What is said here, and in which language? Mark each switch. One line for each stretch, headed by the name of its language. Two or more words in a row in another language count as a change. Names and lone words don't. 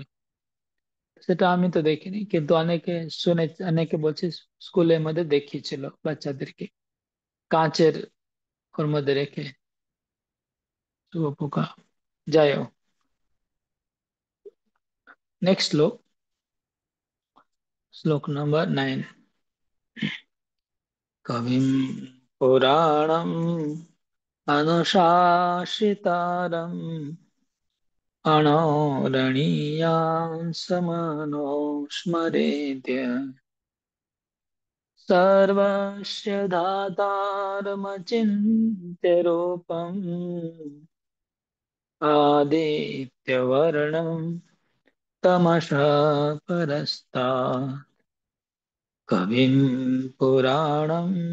Bangla: সেটা আমি তো দেখিনি, কিন্তু অনেকে শুনে, অনেকে বলছে স্কুলের মধ্যে দেখিয়েছিল বাচ্চাদেরকে কাঁচের ওর মধ্যে রেখে শুয়োপোকা। যাই হোক, নেক্সট শ্লোক, শ্লোক নাম্বার 9।
Sanskrit: কবিম পুরাণম অনুশাসিতারম अणोरणीयां समनुस्मरेद्य सर्वस्य धातारमचिन्त्य रूपम् आदित्यवर्णं तमसः परस्तात् कविं पुराणम्